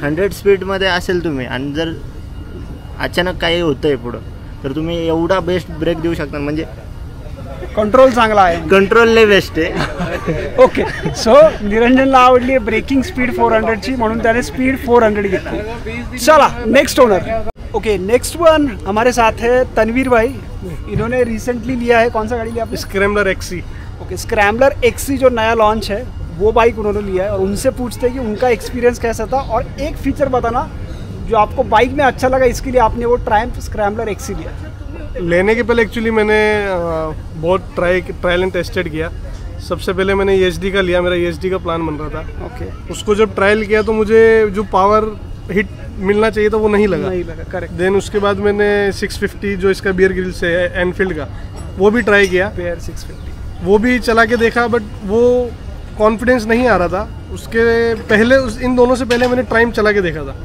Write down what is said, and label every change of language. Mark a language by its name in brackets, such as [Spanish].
[Marathi] 100 स्पीडमध्ये असेल तुम्ही आणि जर अचानक काही होतं आहे पुढं तर तुम्ही एवढा बेस्ट ब्रेक देऊ शकता. म्हणजे कंट्रोल चांगला आहे, कंट्रोल लय बेस्ट आहे. ओके. सो निरंजनला आवडली आहे ब्रेकिंग स्पीड 400ची म्हणून त्याने स्पीड 400 घेतली. चला next owner. [Hindi] Okay next one हमारे साथ है तनवीर भाई. इन्होंने रिसेंटली लिया है, कौन सा गाड़ी लिया आपने? Scrambler XC. Okay scrambler XC जो नया लॉन्च है वो बाइक उन्होंने लिया है और उनसे पूछते हैं कि उनका एक्सपीरियंस कैसा था और एक फीचर बताना जो आपको बाइक में अच्छा लगा इसके लिए आपने वो ट्रायम्फ स्क्रैम्बलर XC लिया. लेने के पहले एक्चुअली मैंने बहुत ट्रायल एंड टेस्टेड किया. सबसे पहले मैंने ESD का लिया, मेरा ESD का प्लान बन रहा था. ओके उसको जब ट्रायल किया तो मुझे जो पावर हिट मिलना चाहिए था वो नहीं लगा. करेक्ट. देन उसके बाद मैंने 650 जो इसका बियर ग्रिल्स है एनफील्ड का वो भी ट्राई किया. बियर 650 वो भी चला के देखा बट वो कॉन्फिडेंस नहीं आ रहा था. उसके पहले इन दोनों से पहले मैंने ट्रायम्फ चला के देखा था.